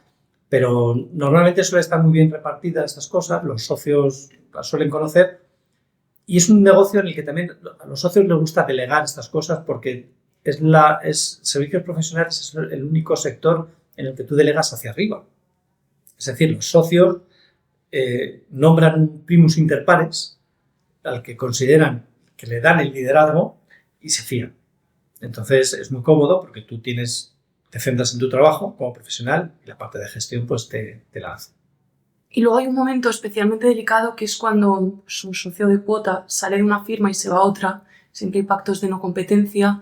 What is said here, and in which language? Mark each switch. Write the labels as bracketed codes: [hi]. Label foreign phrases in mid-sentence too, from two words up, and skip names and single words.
[es] Pero normalmente suele estar muy bien repartidas estas cosas, los socios las suelen conocer y es un negocio en el que también a los socios les gusta delegar estas cosas porque servicios profesionales es el único sector en el que tú delegas hacia arriba. Es decir, los socios nombran un [la] primus inter pares [es] al que consideran que le dan el liderazgo y se fían. Entonces es muy cómodo porque tú te centras en tu trabajo como profesional y la parte de gestión pues te la hace. Y luego hay un momento especialmente delicado que es cuando un socio de cuota sale de una firma y se va a otra, siempre hay pactos de no competencia.